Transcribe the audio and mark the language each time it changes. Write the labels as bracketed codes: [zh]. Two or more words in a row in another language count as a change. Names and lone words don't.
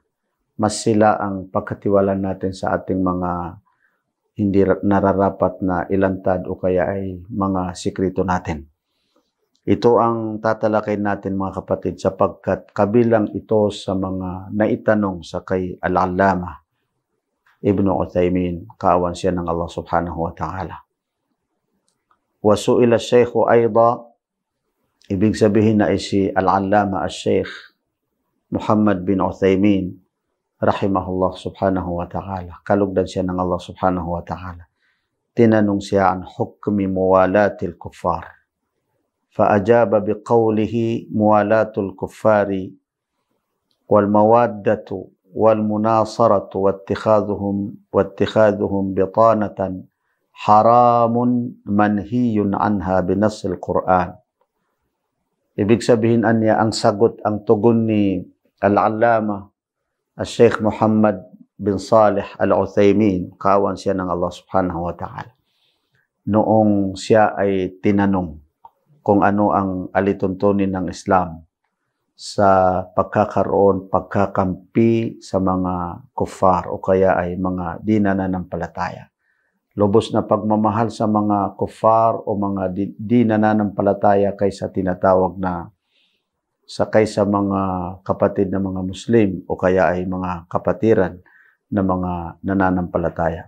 [tl] Mas sila ang pagkatiwalaan natin sa ating mga hindi nararapat na ilantad o kaya ay mga sikreto natin. Ito ang tatalakay natin mga kapatid, sapagkat kabilang ito sa mga naitanong sa kay Al-Allama Ibn Uthaymin, kaawan siya ng Allah [ar] سبحانه وتعالى. وسئل الشيخ أيضا, [tl] ibig sabihin na ay si Al-Allama al-Shaykh Muhammad bin Uthaymin [ar] رحمه الله سبحانه وتعالى, [tl] kalugdan siya ng Allah [ar] سبحانه وتعالى. [tl] Tinanong siya [ar] عن حكم موالاة الكفار. فأجاب بقوله موالاة الكفار والموادة والمناصرة واتخاذهم بطانة حرام منهي عنها بنص القرآن. [tl] Ibig sabihin anya ang sagot, ang tugon ni Al-Allama Al-Sheikh Muhammad bin Salih Al-Uthaymin, kawan siya ng Allah [ar] سبحانه وتعالى, [tl] noong siya ay tinanong kung ano ang alituntunin ng Islam sa pagkakaroon, pagkakampi sa mga kuffar o kaya ay mga di nananampalataya. Lubos na pagmamahal sa mga kuffar o mga di nananampalataya kaysa tinatawag na kaysa mga kapatid na mga Muslim o kaya ay mga kapatiran na mga nananampalataya.